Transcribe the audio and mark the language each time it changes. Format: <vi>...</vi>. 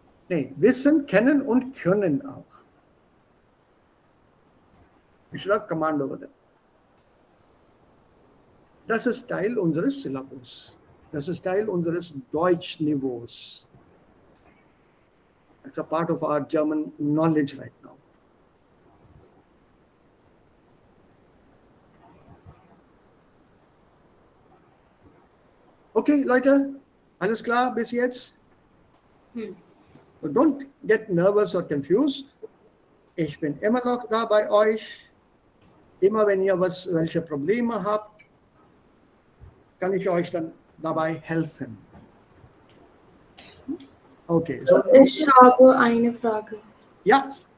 <de>Nee, wissen, kennen und können auch. Ich schreibe</de> <en>Command over there.</en> <de>Das ist Teil unseres Syllabus. Das ist Teil unseres Deutschniveaus.</de> <en>It's a part of our German knowledge right now.</en> <de>Okay, Leute, alles klar bis jetzt?</de> <en>So don't get nervous or confused.</en> <de>Ich bin immer noch da bei euch. Immer wenn ihr welche Probleme habt, kann ich euch dann dabei helfen.</de> <en>Okay. So,</en> <de>Ich habe eine Frage. ja,</de>